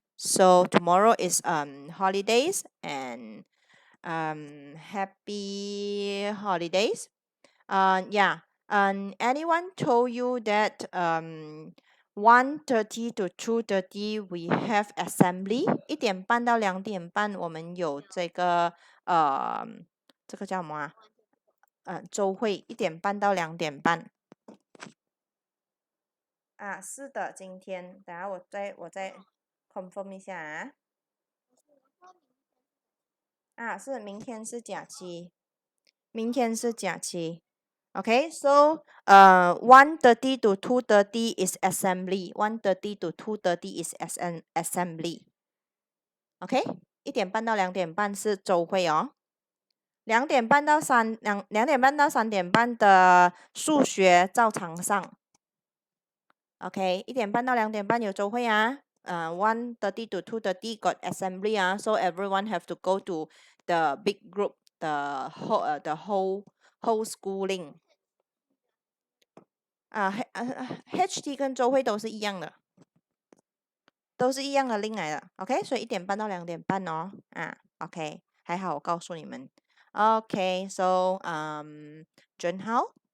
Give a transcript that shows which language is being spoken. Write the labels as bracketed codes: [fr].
[en] So tomorrow is holidays and happy holidays. Yeah. Anyone told you that 1:30 to 2:30 we have assembly? [zh] 1点半到2点半我们有这个这个叫什么啊？周会1点半到2点半。啊，是的，今天，等下我再 confirm 一下啊。啊，是明天是假期，明天是假期。 [en] Okay, so 1:30 to 2:30 is assembly. 1:30 to 2:30 is assembly. [zh] OK，1点半到2点半是周会哦。2点半到3点半的数学照常上。 OK，1点半到2点半有周会啊。 [en] 1:30 to 2:30 got assembly [zh] 啊， [en] so everyone have to go to the big group, the whole schooling 啊， [zh] HT 跟周会都是一样的，都是一样的 link 来的。 OK，所以1点半到2点半哦。啊，OK，还好我告诉你们。 [en] OK，so John Hao。